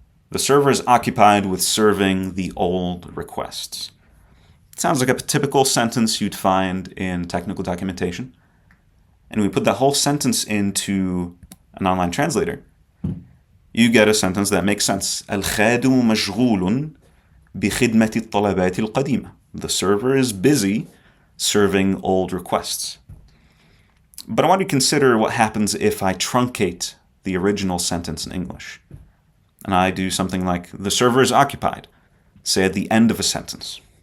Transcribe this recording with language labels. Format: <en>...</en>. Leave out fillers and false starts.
<en>The server is occupied with serving the old requests. It sounds like a typical sentence you'd find in technical documentation. And we put that whole sentence into an online translator. You get a sentence that makes sense.</en> <ar>الخادم مشغول بخدمة الطلبات القديمة.</ar> <en>The server is busy serving old requests. But I want you to consider what happens if I truncate the original sentence in English. And I do something like, the server is occupied, say at the end of a sentence.</en>